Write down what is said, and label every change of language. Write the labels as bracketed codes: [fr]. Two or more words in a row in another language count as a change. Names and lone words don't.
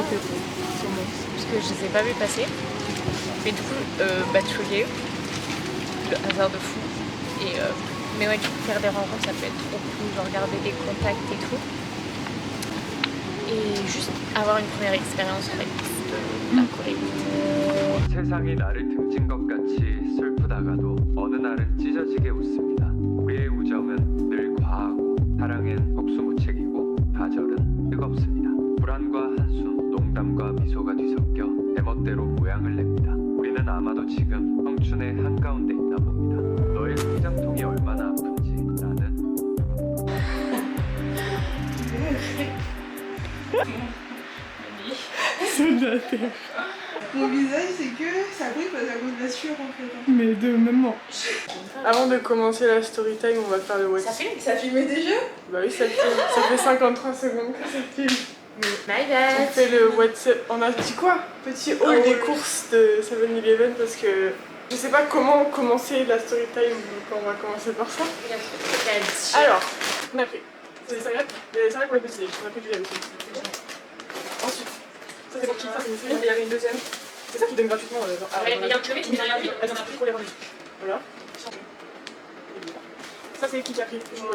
[fr] Parce que je les ai pas vues passer. Mais du coup, bachelier, le hasard de fou. Et, mais ouais, du coup, faire des rencontres, ça peut être trop cool, genre garder des contacts et tout. Et juste avoir une première expérience en fait, de la Corée. [ko] 세상이 나를 등진 것 같이 슬프다가도 어느 날은 찢어지게 웃습니다. 우리의 우정은 늘 과하고 사랑은 속수무책이고 좌절은 뜨겁습니다. 불안과 한숨, 농담과 미소가 뒤섞여 제멋대로 모양을 냅니다. 우리는 아마도 지금 청춘의 한가운데 있나 봅니다. 너의 심장통이 얼마나 아픈지 나는 [fr] Mon visage, c'est que ça brille parce à cause de la sueur en fait. Mais de même. Avant de commencer la [en] story time, [fr] on va faire le WhatsApp. Ça filmait déjà? Bah oui, ça fait 53 secondes que ça filme. [en] My [fr] On [en] bad. [fr] fait le WhatsApp. On a dit quoi? Petit haul des courses de 7-Eleven parce que je sais pas comment commencer la [en] story time, [fr] donc on va commencer par ça. Alors, on a pris des salades pour le petit déj. On a pris du lait aussi. Ensuite, ça c'est pour qui? Ça c'est une fille, mais il y avait une deuxième. C'est ça qui donne gratuitement. Il y a un kilomètre, mais il y a un Elles en a pris pour les remis. Voilà. Ça c'est qui a pris? Voilà.